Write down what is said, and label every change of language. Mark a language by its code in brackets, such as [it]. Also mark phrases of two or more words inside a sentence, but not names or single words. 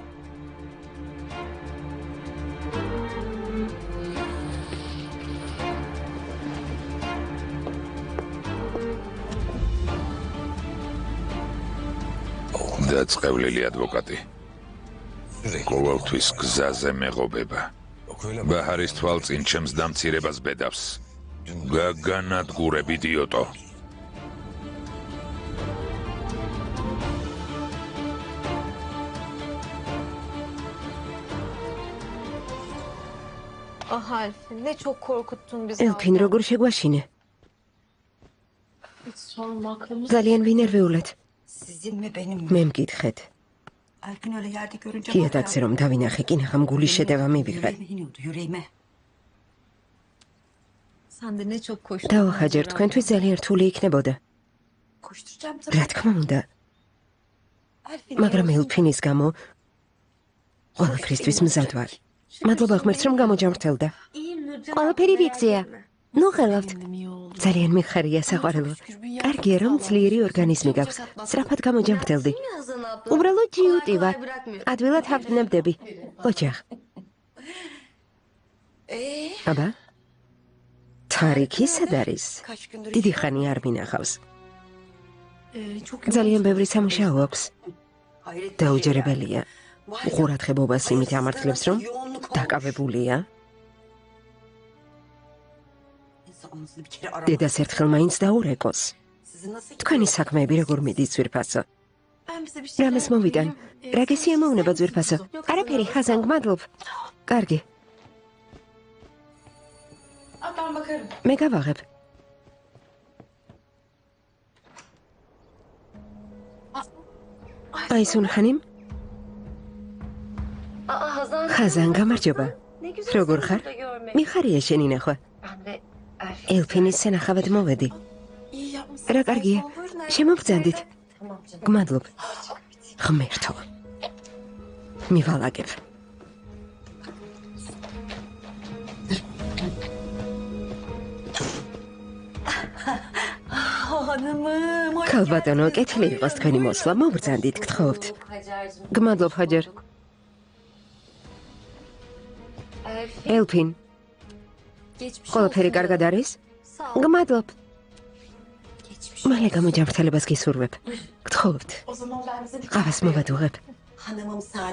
[ka] დაწყევლილი ადვოკატი. ყოველთვის გზაზე მეღობება. ბაჰარის თვალწინ ჩემს დამცირებას ბედავს. გაგანადგურებ, იდიოტო. [tr] Ah Alfin, ne çok korkuttun bizi. [ka] ელფინ, როგორ შეგვაშინე? [tr] Hiç sorma, aklımız. [ka] ძალიან ვინერვეულად. [tr] Sizin mi benim mi? [ka] მე მკითხეთ. [tr] Alpin öyle yerde görünce [ka] ქიადაგზე რომ დავინახე, კინაღამ გულის შეტევა მივიღე. [tr] Yüreğime iniyordu yüreğime. Sen de ne çok koştun. [ka] დავახაჯერ, თქვენთვის ძალიან რთული იქნებოდა. Koşturacağım რა თქმა უნდა, Alpin. მაგრამ ელფინის გამო ყველაფრისთვის მზად ვარ. მადლობა ღმერთს, რომ გამოჯამრთელდა. İyiyim Nurcan. ყველაფერი ვიქცია. ნუ ხელავთ. ძალიან მიხარია საყვარელო. კარგია, რომ ძლიერი ორგანიზმი გაქვს. სწრაფად გამოჯამრთელდი. უბრალოდ ჯიუტი ვარ. ადვილად ავტნებდები. ოჯახ. აბა? თარიქი სად არის? [tr] Kaç gündür [ka] დიდი ხანი არ მინახავს. çok ძალიან ბევრი სამუშაო აქვს. hayret. დაუჯერებელია. უყურადღებობას იმით ამართლებს, რომ დაკავებულია. [tr] İnsanınızı bir kere aramak. [ka] დედას ერთხელ მაინც დაურეკოს. [tr] Sizi nasıl [ka] თქვენი საქმეები როგორ მიდის ძვირფასო? [tr] Ben bize bir şey [ka] რამეს მოვიდან? რა გესიამოვნება ძვირფასო? არაფერი, ხაზან, გმადლობ. კარგი, [tr] Ben bakarım. [ka] მე გავაღებ. აი სუნხანიმ, Aa Hazan. ხაზან, გამარჯობა. [tr] Ne güzel [ka] როგორ seni ხარ? [tr] burada görmek. [ka] მიხარია შენი ნახვა. [tr] Ben de Elfin. [ka] ელფინის სანახავად მოვედი. [tr] İyi yapmışsın. [ka] რა კარგია. შემოვბრძანდით. [tr] Tamam canım. [ka] გმადლობ. ღმერთო. მივალაგებ. [tr] Hanımım. hoş [ka] ქალბატონო, კეთილი იყოს თქვენი მოსვლა. მოვბრძანდით, გთხოვთ. Hacer'cim. გმადლობ, ჰაჯერ. Elfin. ელფინ, Geçmiş ყველაფერი olsun კარგად canım. არის? [tr] Sağ ol. [ka] გმადლობ. Geçmiş მალე გამოჯამრთელებას გისურვებ. გთხოვთ. [tr] O zaman ben bize bir [ka] ყავას მოვადუღებ. [tr] Hanımım sade.